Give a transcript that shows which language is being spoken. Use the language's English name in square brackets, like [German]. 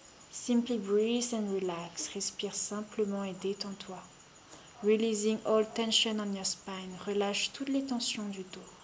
[English] Simply breathe and relax. [French] Respire simplement et détends-toi. [English] Releasing all tension on your spine. [French] Relâche toutes les tensions du dos.